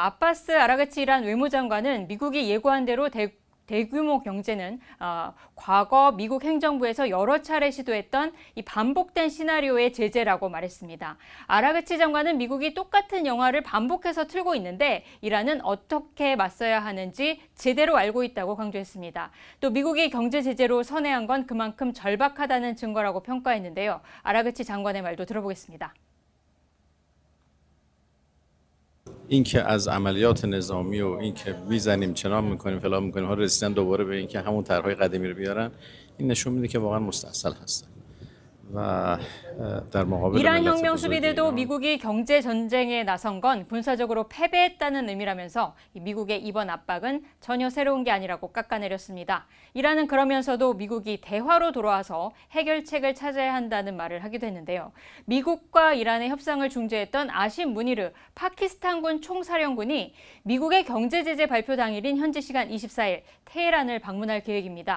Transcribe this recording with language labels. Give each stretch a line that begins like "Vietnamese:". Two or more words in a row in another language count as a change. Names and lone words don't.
Korean: 아바스 아라그치 이란 외무장관은 미국이 예고한 대로 대규모 경제는 과거 미국 행정부에서 여러 차례 시도했던 이 반복된 시나리오의 제재라고 말했습니다. 아라그치 장관은 미국이 똑같은 영화를 반복해서 틀고 있는데 이란은 어떻게 맞서야 하는지 제대로 알고 있다고 강조했습니다. 또 미국이 경제 제재로 선회한 건 그만큼 절박하다는 증거라고 평가했는데요. 아라그치 장관의 말도 들어보겠습니다.
Persian: اینکه از عملیات نظامی و اینکه میزنیم چنان میکنیم فلان میکنیم ها رسیدن دوباره به اینکه همون طرحهای قدیمی رو بیارن این نشون میده که واقعا مستعصل هستن و در مقابل
Korean: 이란
Persian: ملت
Korean: 혁명
Persian: بزرگ
Korean: 수비대도
Persian: ایران
Korean: 미국이 경제 전쟁에 나선 건 군사적으로 패배했다는 의미라면서 미국의 이번 압박은 전혀 새로운 게 아니라고 깎아내렸습니다. 이란은 그러면서도 미국이 대화로 돌아와서 해결책을 찾아야 한다는 말을 하기도 했는데요. 미국과 이란의 협상을 중재했던 아심 무니르 파키스탄군 총사령관이 미국의 경제 제재 발표 당일인 현지 시간 24일 테헤란을 방문할 계획입니다.